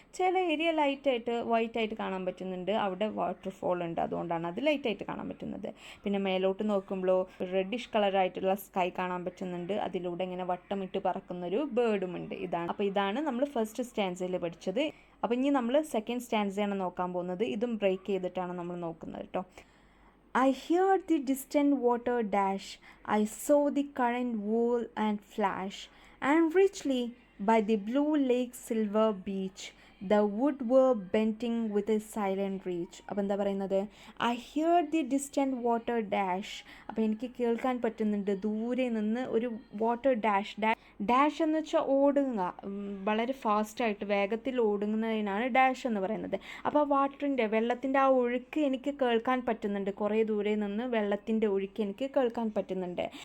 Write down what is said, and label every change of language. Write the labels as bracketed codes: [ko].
[ml] ചില ഏരിയ ലൈറ്റായിട്ട് വൈറ്റ് ആയിട്ട് കാണാൻ പറ്റുന്നുണ്ട്, അവിടെ വാട്ടർഫോൾ ഉണ്ട്, അതുകൊണ്ടാണ് അത് ലൈറ്റായിട്ട് കാണാൻ പറ്റുന്നത്. പിന്നെ മേലോട്ട് നോക്കുമ്പോൾ റെഡിഷ് കളറായിട്ടുള്ള സ്കൈ കാണാൻ പറ്റുന്നുണ്ട്, അതിലൂടെ ഇങ്ങനെ വട്ടമിട്ട് പറക്കുന്നൊരു ബേർഡുമുണ്ട്. ഇതാണ് നമ്മൾ ഫസ്റ്റ് സ്റ്റാൻസയിൽ പഠിച്ചത്. അപ്പോൾ ഇനി നമ്മൾ സെക്കൻഡ് സ്റ്റാൻസയാണ് നോക്കാൻ പോകുന്നത്. ഇതും ബ്രേക്ക് ചെയ്തിട്ടാണ് നമ്മൾ നോക്കുന്നത് കേട്ടോ. [en] I heard the distant water dash, I saw the current whirl and flash, and richly by the blue lake's silver beach, the wood were bending with a silent reach. [ml] അപ്പോൾ എന്താ പറയുന്നത്, [en] I hear the distant water dash. [ml] അപ്പോൾ എനിക്ക് കേൾക്കാൻ പറ്റുന്നുണ്ട് ദൂരെ നിന്ന് ഒരു വാട്ടർ ഡാഷ്. ഡാഷ് എന്ന് വെച്ചാൽ ഓടുക, വളരെ ഫാസ്റ്റായിട്ട് വേഗത്തിൽ ഓടുന്നതിനാണ് ഡാഷ് എന്ന് പറയുന്നത്. അപ്പോൾ വാട്ടറിൻ്റെ വെള്ളത്തിൻ്റെ ആ ഒഴുക്ക് എനിക്ക് കേൾക്കാൻ പറ്റുന്നുണ്ട്, കുറേ ദൂരെ നിന്ന് വെള്ളത്തിൻ്റെ ഒഴുക്ക് എനിക്ക് കേൾക്കാൻ പറ്റുന്നുണ്ട്.